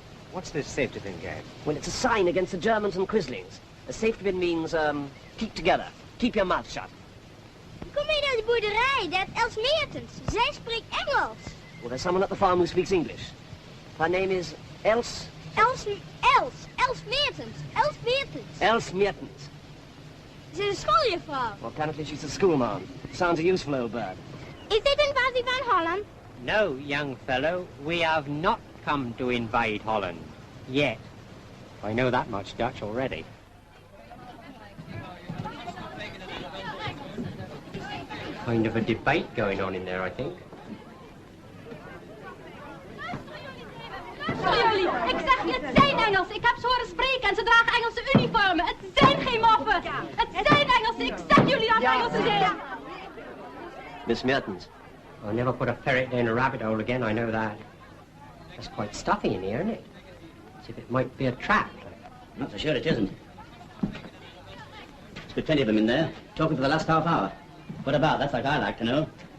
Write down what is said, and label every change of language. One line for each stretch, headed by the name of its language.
English: What's this safety pin game? Well, it's a sign against the Germans and Quislings. A safety pin means, keep together. Keep your mouth shut.
Dutch: Kom mee naar de boerderij, dat Els Meertens. Zij spreekt Engels.
English: Well, there's someone at the farm who speaks English. Her name is Els Meertens. Els Meertens. Els Meertens.
Dutch: Ze is een schooljuffrouw.
English: Well, apparently she's a schoolma'am. Sounds a useful old bird.
Dutch: Is dit een versie van Holland?
English: No, young fellow, we have not come to invade Holland. Yet. I know that much Dutch already. Kind of a debate going on in there, I think.
Dutch: Jullie, ik zeg je, het zijn Engelsen. Ik heb ze horen spreken en ze dragen Engelse uniformen. Het zijn geen moffen. Het zijn Engelsen. Ik zeg jullie dat het Engelsen zijn.
English: Miss Meertens. I'll never put a ferret in a rabbit hole again, I know that. It's quite stuffy in here, isn't it? As if it might be a trap. Not so sure it isn't. There's been plenty of them in there, talking for the last half hour. What about? That's like I like to know.